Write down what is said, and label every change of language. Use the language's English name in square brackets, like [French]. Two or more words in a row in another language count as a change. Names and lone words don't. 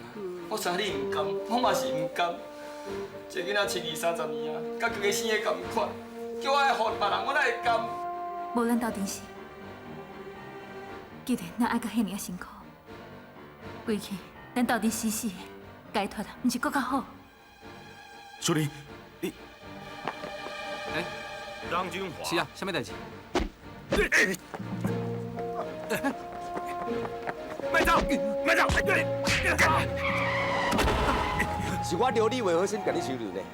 [Min Nan Chinese] 我知你唔甘，我嘛是唔甘。一个囡仔饲20-30年啊，甲规个生的同款，叫我爱护别人，我哪会甘？无咱斗阵时，既然咱爱甲遐尔辛苦，归去咱斗阵死死的解脱啊，毋是搁较好？淑玲，你哎，张君华。是啊，什么代志？卖走，卖走！是我留你为好心，甲你收留呢。